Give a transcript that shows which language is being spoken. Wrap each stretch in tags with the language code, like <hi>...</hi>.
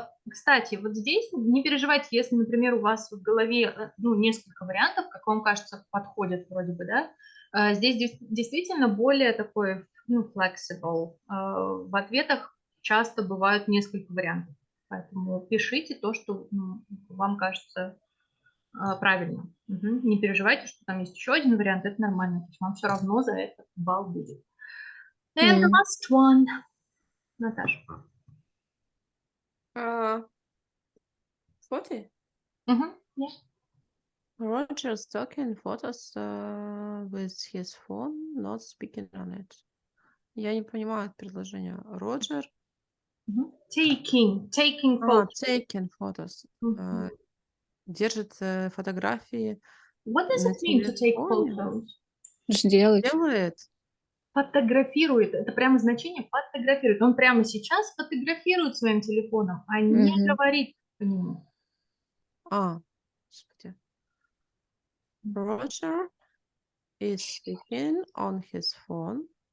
<ru>Кстати, вот здесь не переживайте, если, например, у вас в голове ну, несколько вариантов, как вам кажется, подходят вроде бы, да, здесь действительно более такой, ну, flexible. В ответах часто бывают несколько вариантов, поэтому пишите то, что вам кажется правильным. Мгм. Не переживайте, что там есть еще один вариант, это нормально, то есть вам все равно за это балл будет.</ru> <en>And the last one, Наташа. 40? Мгм. Yeah. Roger's taking photos with his phone, not speaking on it.</en> <ru>Я не понимаю это предложение. Роджер</ru> <en>Taking photos. taking photos. Мгм.</en> <ru>Держит фотографии</ru> <en>What does</en> <ru>на</ru> <en>it mean to take</en> <ru>телефоне.</ru> <en>photos?</en> <ru>Сделать. Делает. Фотографирует. Это прямо значение фотографирует. Он прямо сейчас фотографирует своим телефоном, а не Мгм. говорит по нему. Господи.</ru> <en>Roger is speaking on his phone.</en>